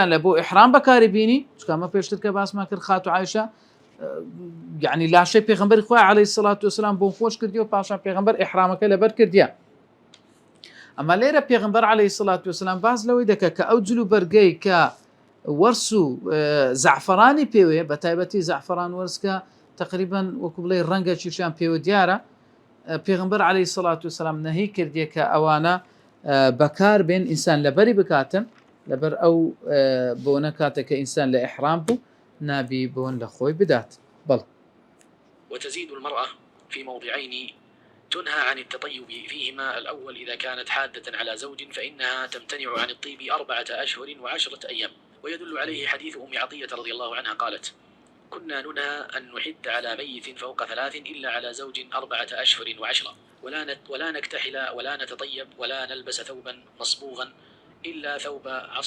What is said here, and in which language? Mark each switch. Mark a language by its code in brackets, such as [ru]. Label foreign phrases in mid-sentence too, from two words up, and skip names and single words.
[ckb] لە بۆ ئیحرام بەکاری بینی چکامە پێشتر کە باسمان کرد خاتو عایشە یعنی لاشەی پێغەمبەری خوا [ar] عەلەیهی سەڵات وسەلام [ckb] بۆن خۆش کردی و پاشان پێغەمبەر ئیحرامەکە لەبەر کردیە ئەمە لێرە پێغەمبەر عەلەیهی سەڵات وسەلام باز لەوەی دەکات کە ئەو جلو بەرگەی کە وەرس و زەعفەرانی پێوەیە بە تایبەتی زەعفەران وەرسکە تقریبا وەکو بڵێ ڕەنگە چیشیان پێوە دیارە پێغمبەر [ar] عەلەیهی سەڵات وسەلام [ckb] نەهی کردیە کە ئەوانە بەکار بێن ئینسان لەبەری بکاتن لەبەر ئەو بۆنە کاتێککە ئینسان لە ئیحرام بوو نابی بۆن لە خۆی بدات بەڵ. [ar] وتزيد المرأة في موضعين تنهى عن التطيب فيهما. الأول إذا كانت حادة على زوج فإنها تمتنع عن الطيب 4 أشهر و10 أيام. ويدل عليه حديث أم عطية رضي الله عنها قالت: كنا ننهى أن نحد على ميت فوق 3 إلا على زوج 4 أشهر و10 ولا نكتحل ولا نتطيب ولا نلبس ثوبا مصبوغا إلا ثوب عصب.